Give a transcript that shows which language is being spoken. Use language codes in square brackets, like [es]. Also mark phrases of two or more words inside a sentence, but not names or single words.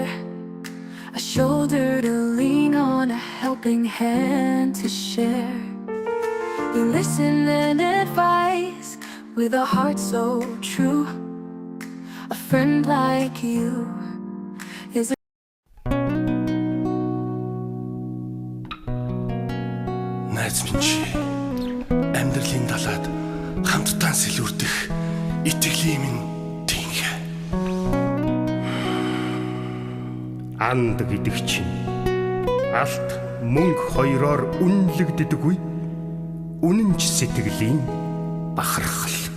[en] A shoulder to lean on, a helping hand to share. You listen and advise with a heart so true. A friend like you is a [mn] Найз минь чи амьдралын далаад хамтдаа сэлүүрдэх итгэлийн минь тэнхэ. Анд гэдэг чинь алт мөнгө хоёроор үнэлэгддэггүй үнэнч сэтгэлийн бахархал.